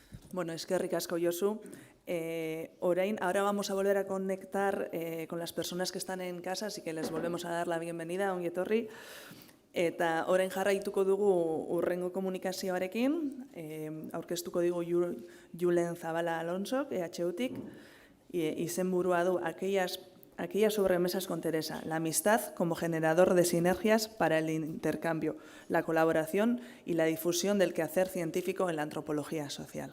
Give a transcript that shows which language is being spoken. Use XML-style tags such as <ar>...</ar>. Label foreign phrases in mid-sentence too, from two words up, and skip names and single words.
<eu>Bueno, eskerrik asko, Josu.</eu> <es>Ahora vamos a volver a conectar con las personas que están en casa, así que les volvemos a dar la bienvenida,</es> <eu>ongi etorri. Eta orain jarraituko dugu hurrengo komunikazioarekin, aurkeztuko digu Julen Zabala Alonsok, EHUtik, izenburua du</eu> <es>aquellas sobremesas con Teresa, la amistad como generador de sinergias para el intercambio, la colaboración y la difusión del quehacer científico en la antropología social.</es>